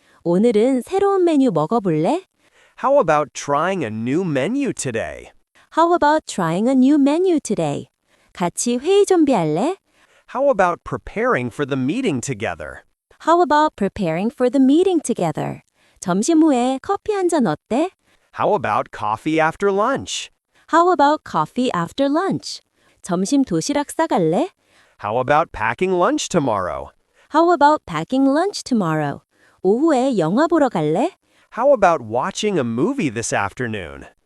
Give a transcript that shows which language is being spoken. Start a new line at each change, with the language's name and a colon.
Korean: 오늘은 새로운 메뉴 먹어볼래?
English: How about trying a new menu today? How about trying a new menu today?
Korean: 같이 회의 준비할래?
English: How about preparing for the meeting together? How about preparing for the meeting together?
Korean: 점심 후에 커피 한 잔 어때?
English: How about coffee after lunch? How about coffee after lunch?
Korean: 점심 도시락 싸갈래?
English: How about packing lunch tomorrow? How about packing lunch tomorrow?
Korean: 오후에 영화 보러 갈래?
English: How about watching a movie this afternoon?